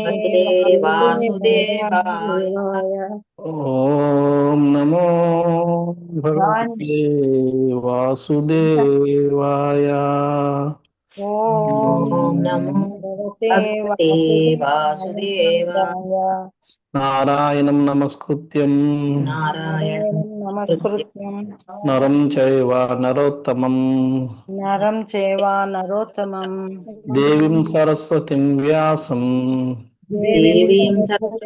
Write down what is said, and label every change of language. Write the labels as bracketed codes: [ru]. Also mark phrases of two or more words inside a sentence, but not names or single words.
[sa] భగవతే వాసుదేవాయ. వాసుదేవాయ. ఓం నమో భగవతే వాసుదేవాయ. ఓం ఓం నమో నమో భగవతే భగవతే వాసుదేవాయ. వాసుదేవాయ. నారాయణం నమస్కృత్యం నారాయణం నారాయణం నమస్కృత్య నమస్కృత్యం నరం చైవ నరోత్తమం నరం చేవా నరోత్తమం దేవీం సరస్వతిం వ్యాసం దేవీం దేవీం సరస్వతీం